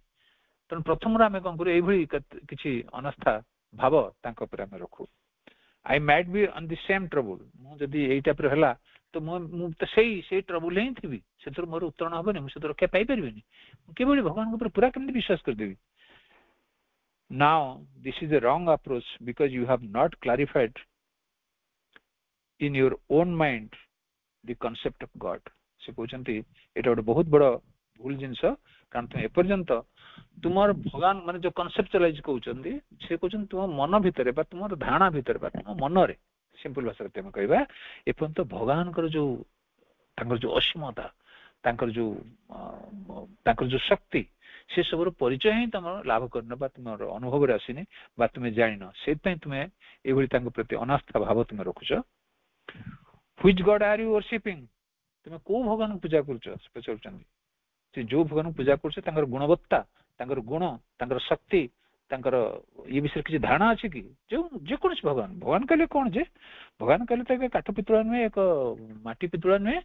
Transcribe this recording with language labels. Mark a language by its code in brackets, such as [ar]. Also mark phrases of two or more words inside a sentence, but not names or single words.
[or] ତେଣୁ ପ୍ରଥମରୁ ଆମେ କଣ କରୁ, ଏଇଭଳି କିଛି ଅନାସ୍ଥା ଭାବ ତାଙ୍କ ଉପରେ ଆମେ ରଖୁ। [en] I might be on the same trouble, [or] ମୁଁ ଯଦି ଏଇ ଟାଇପର ହେଲା ତ ମୁଁ ତ ସେଇ ଟ୍ରବୁଲ ହିଁ ଥିବି, ସେଥିରୁ ମୋର ଉତ୍ତରଣ ହବନି, ମୁଁ ସେଥିରୁ ରକ୍ଷା ପାଇପାରିବିନି। ମୁଁ କିଭଳି ଭଗବାନଙ୍କ ଉପରେ ପୁରା କେମିତି ବିଶ୍ୱାସ କରିଦେବି? [en] Now this is a wrong approach because you have not clarified in your own mind the concept of God. [or] ସେ କହୁଛନ୍ତି ଏଇଟା ଗୋଟେ ବହୁତ ବଡ ଭୁଲ ଜିନିଷ, କାରଣ ତୁମେ ଏପର୍ଯ୍ୟନ୍ତ ତୁମର ଭଗବାନ ମାନେ ଯୋଉ କନସେପ୍ଚୁଆଲାଇଜ କହୁଛନ୍ତି, ସେ କହୁଛନ୍ତି ତୁମ ମନ ଭିତରେ ବା ତୁମର ଧାରଣା ଭିତରେ ବା ତୁମ ମନରେ, ସିମ୍ପଲ ଭାଷାରେ ଆମେ କହିବା, ଏପର୍ଯ୍ୟନ୍ତ ଭଗବାନଙ୍କର ଯୋଉ ତାଙ୍କର ଯୋଉ ଅସୀମତା, ତାଙ୍କର ଯୋଉ ଶକ୍ତି, ସେ ସବୁର ପରିଚୟ ହିଁ ତମର ଲାଭ କରିନ ବା ତୁମର ଅନୁଭବରେ ଆସିନି ବା ତୁମେ ଜାଣିନ। ସେଇଥିପାଇଁ ତୁମେ ଏଭଳି ତାଙ୍କ ପ୍ରତି ଅନାସ୍ଥା ଭାବ ତୁମେ ରଖୁଛ। [en] Which God are you worshiping? [or] ତୁମେ କୋଉ ଭଗବାନଙ୍କୁ ପୂଜା କରୁଛ ପଚାରୁଛନ୍ତି। ସେ ଯୋଉ ଭଗବାନଙ୍କୁ ପୂଜା କରୁଛ ତାଙ୍କର ଗୁଣବତ୍ତା, ତାଙ୍କର ଗୁଣ, ତାଙ୍କର ଶକ୍ତି, ତାଙ୍କର ଏ ବିଷୟରେ କିଛି ଧାରଣା ଅଛି କି? ଯେକୌଣସି ଭଗବାନ କହିଲେ କଣ ଯେ, ଭଗବାନ କହିଲେ ତ ଏକ କାଠ ପିତୁଳା ନୁହେଁ, ଏକ ମାଟି ପିତୁଳା ନୁହେଁ।